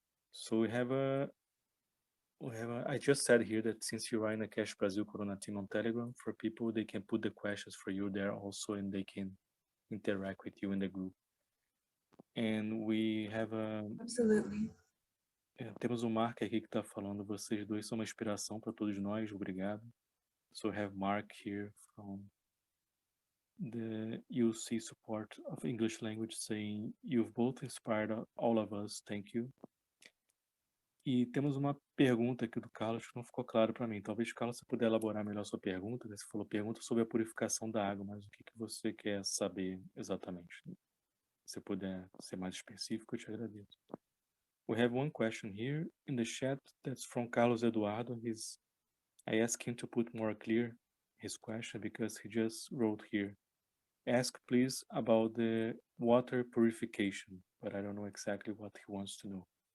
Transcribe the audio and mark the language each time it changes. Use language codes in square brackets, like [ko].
[en] So I just said here that since you are in a Cash Brazil Corona team on Telegram, for people, they can put the questions for you there also, and they can interact with you in the group. And we have a... Absolutely. [pt] Temos Mark aqui que está falando, vocês dois são uma inspiração para todos nós, obrigado. [en] So we have Mark here from the UC support of English language saying, you've both inspired all of us, thank you. [pt] E temos uma pergunta aqui do Carlos que não ficou claro para mim. Talvez, Carlos, você puder elaborar melhor a sua pergunta. Você falou pergunta sobre a purificação da água, mas o que você quer saber exatamente? Se você puder ser mais específico, eu te agradeço. [en] We have one question here in the chat that's from Carlos Eduardo. I asked him to put more clear his question because he just wrote here. Ask please about the water purification, but I don't know exactly what he wants to know.